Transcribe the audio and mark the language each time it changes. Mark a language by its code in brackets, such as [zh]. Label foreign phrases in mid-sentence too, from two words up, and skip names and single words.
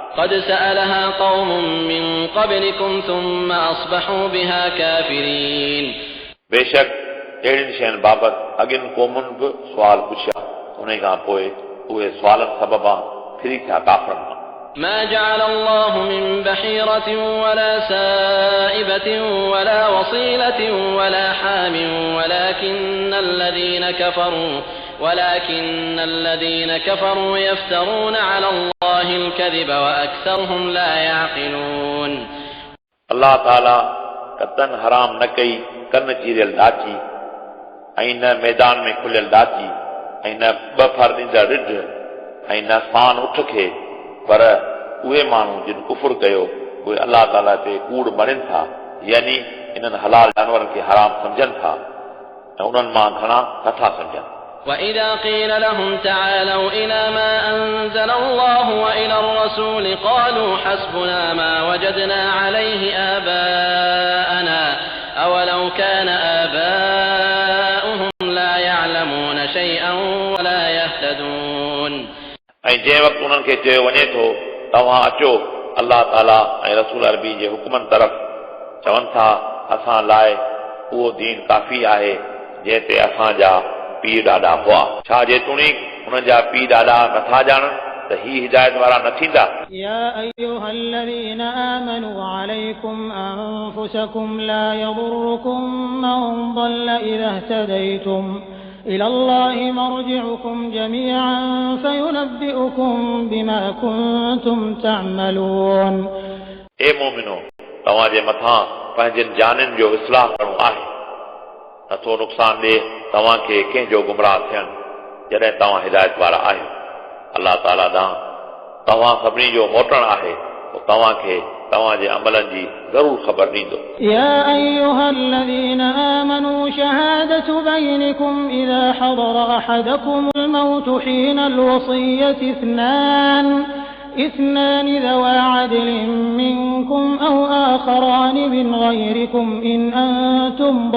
[ar] قد سألها قوم من قبلكم ثم أصبحوا بها كافرين [sd] बेशक अहिड़ियुनि शयुनि बाबति अॻियुनि क़ौमुनि बि सुवाल पुछिया उन खां पोइ उहे सुवालनि सबबा फिरी थिया काफ़रनि मां [ar] ما جعل الله من بحيرة ولا سائبة ولا وصيلة ولا حام ولكن الذين كفروا يفترون على الله الكذب وأكثرهم لا يعقلون [sd] अलाह ताला कतन हराम न कई कन चीरियल डाची ऐं न मैदान में खुलियल डाची ऐं न ॿ फर ॾींदड़ रिढ ऐं न फान उठ खे पर उहे माण्हू जिन कुफुर कयो उहे अलाह ताला ते कूड़ मणनि था यानी इन्हनि हलाल जानवरनि खे हराम सम्झनि था ऐं उन्हनि मां घणा नथा सम्झनि [ar] وإذا قيل لهم تعالوا إلى ما أنزل الله وإلى الرسول قالوا حسبنا ما وجدنا عليه آباءنا أولو كان آباؤهم لا يعلمون شيئا ولا يهتدون [sd] ऐं जंहिं वक़्तु उन्हनि खे चयो वञे थो तव्हां अचो अलाह ताला ऐं रसूल अरबी जे हुकमनि तरफ़ चवनि था असां लाइ उहो दीन काफ़ी आहे जंहिं ते असांजा पीर ॾाॾा हुआ छा जेतोणीक हुननि जा पीर ॾाॾा नथा ॼाणनि त ही हिदायत वारा न थींदा [ar] يا أيها الذين آمنوا عليكم أنفسكم لا يضركم من ضل إذا اهتديتم إلى الله مرجعكم جميعا فينبئكم بما كنتم تعملون [sd] ए मोमिनो तव्हां जे मथां पंहिंजनि जाननि जो इस्लाह करणो आहे नथो नुक़सान ॾे तव्हांखे कंहिंजो गुमराह थियनि जॾहिं तव्हां हिदायत वारा आहियो अलाह ताला ॾांहुं तव्हां सभिनी जो मोटणु आहे पोइ तव्हांखे तव्हांजे अमलनि जी ज़रूरु ख़बर ॾींदो [ar] يا أيها الذين آمنوا شهادة بينكم إذا حضر أحدكم الموت حين الوصية اثنان ذوى عدل منكم أو آخران من غيركم إن أنتم